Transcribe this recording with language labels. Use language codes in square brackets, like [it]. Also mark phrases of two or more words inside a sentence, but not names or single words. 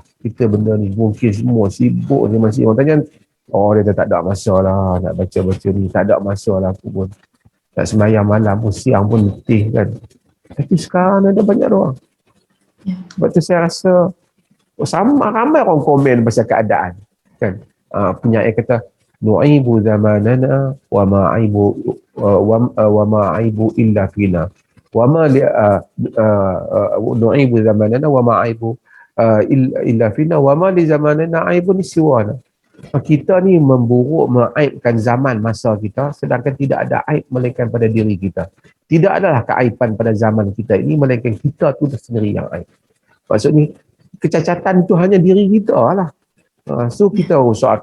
[ms] Kita benda ni mungkin semua sibuk ni, masih orang tanya, oh dia tak ada masa lah nak baca-baca ni, tak ada masa lah aku pun nak semayang malam pun, siang pun letih kan. Tapi sekarang ada banyak orang. Sebab tu saya rasa sama ramai orang komen pasal keadaan kan. Penyair kata [ar] نعيب زماننا وما عيب إلا فينا وما نعيب زماننا وما عيب إلا فينا وما لزماننا عيب سوانا. [ms] Kita ni memburuk, mengaibkan zaman masa kita, sedangkan tidak ada aib melainkan pada diri kita. Tidak adalah keaiban pada zaman kita ini, melainkan kita tu sendiri yang aib. Maksudnya kecacatan tu hanya diri kita lah. So kita rusak.